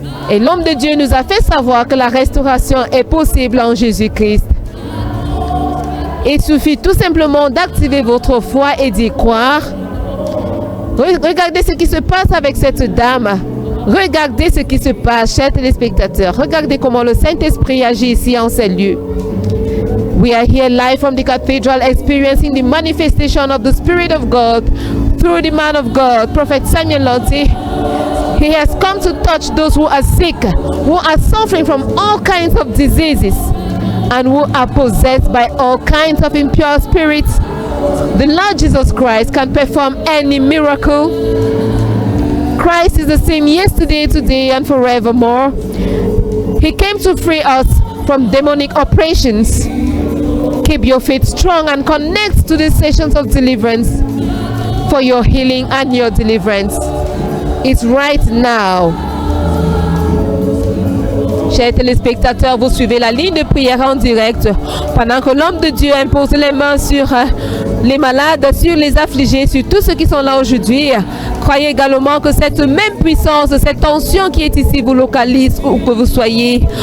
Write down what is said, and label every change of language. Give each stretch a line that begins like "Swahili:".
French: Et l'homme de Dieu nous a fait savoir que la restauration est possible en Jésus-Christ. Il suffit tout simplement d'activer votre foi et d'y croire. Regardez ce qui se passe avec cette dame. Regardez ce qui se passe, chers téléspectateurs. Regardez comment le Saint-Esprit agit ici en ces lieux.
English: We are here live from the cathedral, experiencing the manifestation of the Spirit of God through the man of God, Prophet Samuel Lonti. He has come to touch those who are sick, who are suffering from all kinds of diseases, and who are possessed by all kinds of impure spirits. The Lord Jesus Christ can perform any miracle. Christ is the same yesterday, today, and forevermore. He came to free us from demonic operations. Keep your faith strong and connect to the sessions of deliverance for your healing and your deliverance. It's right now.
French: Chers téléspectateurs, vous suivez la ligne de prière en direct pendant que l'homme de Dieu impose les mains sur les malades, sur les affligés, sur tous ceux qui sont là aujourd'hui. Croyez également que cette même puissance, cette tension qui est ici vous localise où que vous soyez.